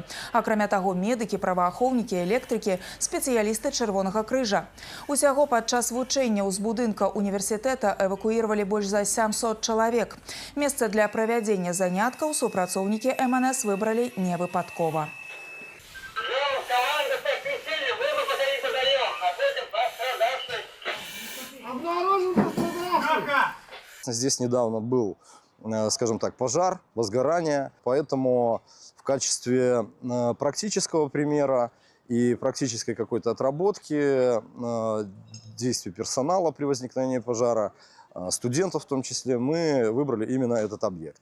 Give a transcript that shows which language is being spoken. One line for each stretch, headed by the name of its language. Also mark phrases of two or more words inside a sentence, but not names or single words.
Belarusian: Акрамя таго, медыкі, праваахоўнікі, электрыкі, спецыялісты Чырвонага крыжа. Усяго падчас вучэнняў з будынка універсітэта эвакуіравалі больш за 700 чалавек. Месца для правядзення заняткаў супрацоўнікі МНС выбралі невыпадкова.
Russian: Здесь недавно был, скажем так, пожар, возгорание, поэтому в качестве практического примера и практической какой-то отработки действий персонала при возникновении пожара, студентов в том числе, мы выбрали именно этот объект.